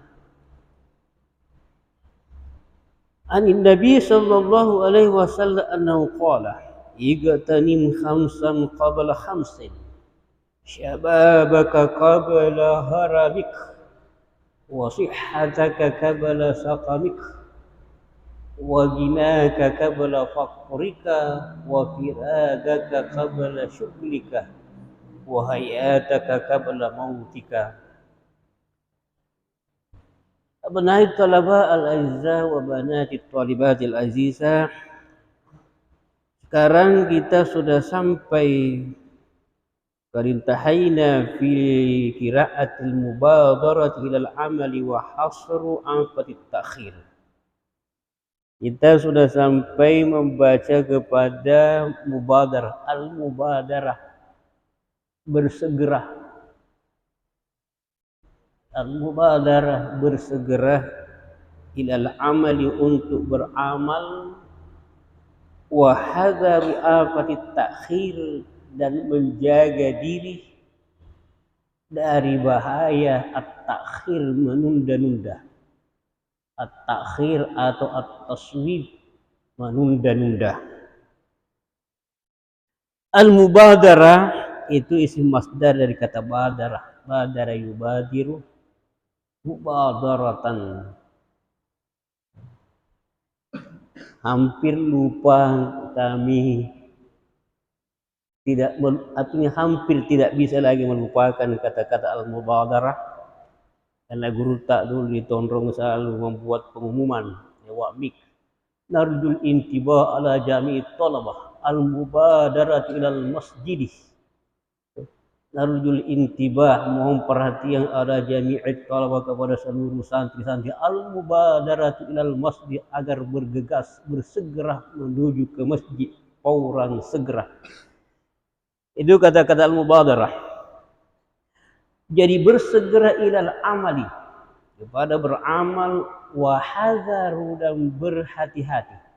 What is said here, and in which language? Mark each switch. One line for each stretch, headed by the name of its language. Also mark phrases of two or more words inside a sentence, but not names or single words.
Arabic: عن النبي صلى الله عليه وسلم أنه قال: اغتنم خمسا قبل خمس، شبابك قبل هرمك، وصحتك قبل سقمك، وغناك قبل فقرك، وفراغك قبل شغلك، وحياتك قبل موتك. أبناء الطلبة الأعزاء وبنات الطالبات العزيزة,
Indonesian: sekarang kita sudah sampai
Arabic: فانتهينا في قراءة المبادرة إلى العمل وحذر آفة التأخير.
Indonesian: Kita sudah sampai membaca kepada
Arabic: مبادرة، المبادرة,
Indonesian: bersegera. Al-mubadarah, bersegera,
Arabic: إلى العمل,
Indonesian: untuk beramal,
Arabic: وحذر آفة التأخير,
Indonesian: dan menjaga diri dari bahaya at-takhir, menunda-nunda. At-takhir atau at-taswib, menunda-nunda. Al-mubadarah itu
Arabic: اسم مصدر
Indonesian: dari kata badarah.
Arabic: بادر يبادر مبادرة.
Indonesian: Hampir lupa kami, artinya hampir tidak bisa lagi melupakan kata-kata al-mubadarah, karena guru tak dulu di Tondrong selalu membuat pengumuman
Arabic: يا وعمك نرجو الانتباه على جميع الطلبة المبادرة إلى المسجد. نرجو الانتباه,
Indonesian: mohon perhatian,
Arabic: على جميع الطلبة,
Indonesian: kepada seluruh santri-santri,
Arabic: المبادرة إلى المسجد,
Indonesian: agar bergegas, bersegera menuju ke masjid, fauran, segera. Itu kata-kata al-mubadarah. Jadi bersegera
Arabic: إلى العمل,
Indonesian: kepada beramal,
Arabic: وحذر,
Indonesian: dan berhati-hati.